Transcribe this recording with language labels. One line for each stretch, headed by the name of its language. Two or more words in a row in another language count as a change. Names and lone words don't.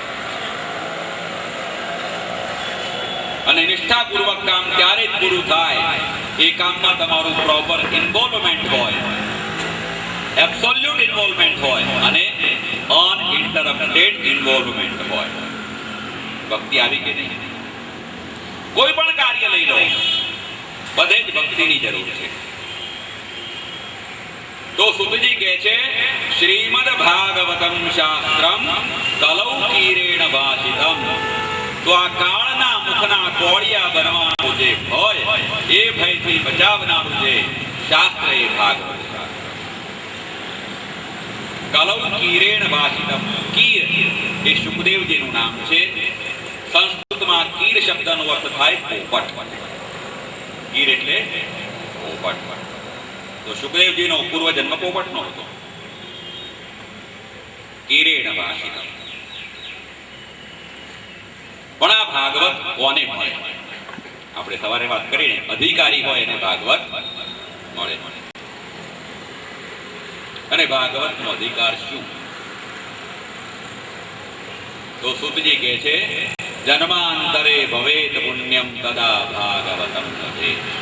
Gujarati: અને નિષ્ઠાપૂર્વક કામ ત્યારે જ પૂરું થાય એ કામમાં તમારું
English: proper involvement
Gujarati: હોય,
English: absolute involvement
Gujarati: હોય અને
English: uninterrupted involvement
Gujarati: હોય। ભક્તિ આવી કે નહીં? કોઈ પણ કાર્ય લઈ લો, બધે જ ભક્તિની જરૂર છે। તો સુતજી કહે છે
Sanskrit: श्रीमद् भागवतम शास्त्रम कलौ कीरेण भाषितम।
Gujarati: તો આ કાળના મુખના કોળિયા બનવાનો જે ભય એ ભયથી બચાવનારૂ જે શાસ્ત્ર એ ભાગવત।
Sanskrit: कलौ कीरेण भाषितम।
Gujarati: કીર એ સુખદેવજીનું નામ છે। સંસ્કૃતમાં કીર શબ્દનો અર્થ થાય પોપટ। કીર એટલે પોપટ। તો સુખદેવજી નો પૂર્વ જન્મ પોપટ નો હતો।
Sanskrit: कीरेण भाषितम।
Gujarati: પણ આ ભાગવત કોને મળે? આપણે સવારે વાત કરીને અધિકારી હોય એને ભાગવત મળે। અને ભાગવતનો અધિકાર શું? તો સુતજી કહે છે
Sanskrit: જન્માંતરે ભવેત પુણ્યમ તદા ભાગવતમ લભેત।